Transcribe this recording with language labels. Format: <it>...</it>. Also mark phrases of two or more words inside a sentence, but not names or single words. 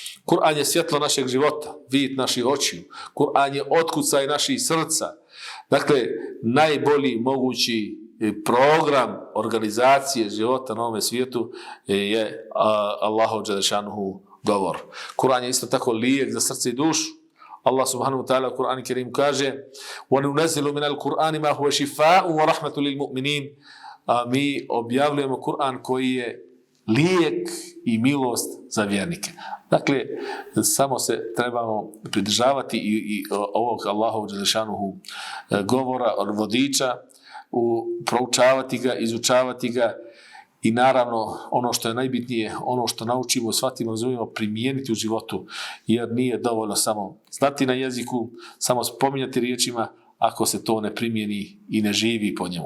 <bs>Kur'an je svjetlo našeg života, vid naših očiju. Kur'an je otkucaj naših srca. Dakle, najbolji mogući program organizacije života na ovom svijetu je Allahov dželešanuhu govor. Kur'an je isto tako lijek za srce i dušu. Allah</bs> <ar>subhanahu wa ta'ala</ar> <bs>u Kur'anu Kerim kaže</bs> <ar>وَنُنَزِّلُ مِنَ الْقُرْآنِ مَا هُوَ شِفَاءٌ وَرَحْمَةٌ لِلْمُؤْمِنِينَ.</ar> <bs>A mi objavljujemo Kur'an koji je lijek i milost za vjernike. Dakle, samo se trebamo pridržavati i ovog Allahovog dželešanuhu govora od vodiča, proučavati ga, izučavati ga i naravno ono što je najbitnije, ono što naučimo, shvatimo, razumijemo, primijeniti u životu, jer nije dovoljno samo znati na jeziku, samo spominjati riječima, ako se to ne primijeni i ne živi po njemu.</bs>